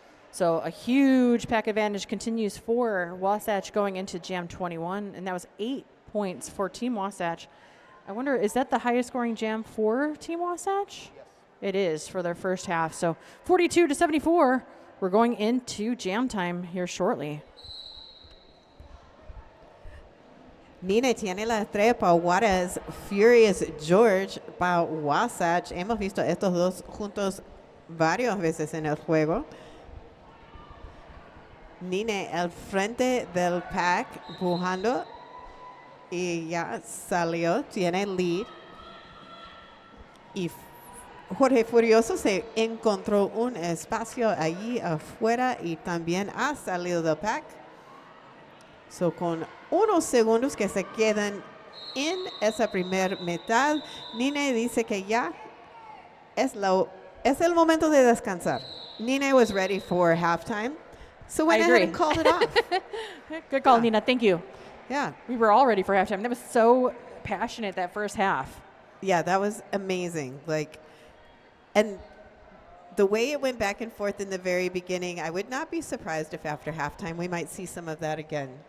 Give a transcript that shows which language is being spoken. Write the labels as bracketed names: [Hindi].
[English] So a huge pack advantage continues for Wasatch going into Jam 21, and that was 8 points for Team Wasatch. I wonder, is that the highest scoring jam for Team Wasatch? Yes. It is for their first half. So 42-74, we're going into jam time here shortly. [Spanish] Nina tiene la estrella para Juarez, Furious George para Wasatch. Hemos visto estos dos juntos varias veces en el juego. Nina al frente del pack, pujando, y ya salió, tiene lead. Y Jorge Furioso se encontró un espacio allí afuera y también ha salido del pack. So, con unos segundos que se quedan en esa primera mitad, Nina dice que ya es el momento de descansar. [English] Nina was ready for halftime, so went ahead and called it off. Good call, Nina. Thank you. Yeah. We were all ready for halftime. That was so passionate, that first half. Yeah, that was amazing. And the way it went back and forth in the very beginning, I would not be surprised if after halftime we might see some of that again.